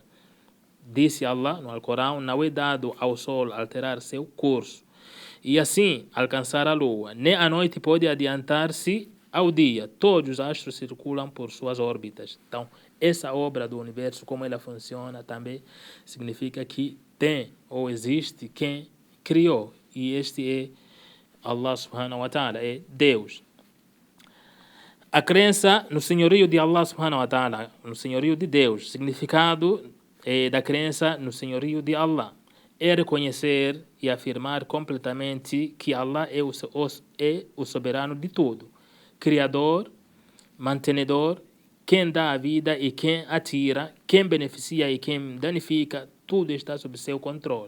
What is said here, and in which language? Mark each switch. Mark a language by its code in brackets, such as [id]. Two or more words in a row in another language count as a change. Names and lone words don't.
[pt] Disse Allah no Alcorão: não é dado ao Sol alterar seu curso e assim alcançar a Lua, nem a noite pode adiantar-se ao dia. Todos os astros circulam por suas órbitas. Então, essa obra do universo, como ela funciona, também significa que tem ou existe quem criou. E este é Allah [ar] سبحانه وتعالى, [pt] é Deus. A crença no senhorio de Allah [ar] سبحانه وتعالى, [pt] no senhorio de Deus, significado da crença no senhorio de Allah é reconhecer e afirmar completamente que Allah é o soberano de tudo, criador, mantenedor, quem dá a vida e quem a tira, quem beneficia e quem danifica, tudo está sob seu controle.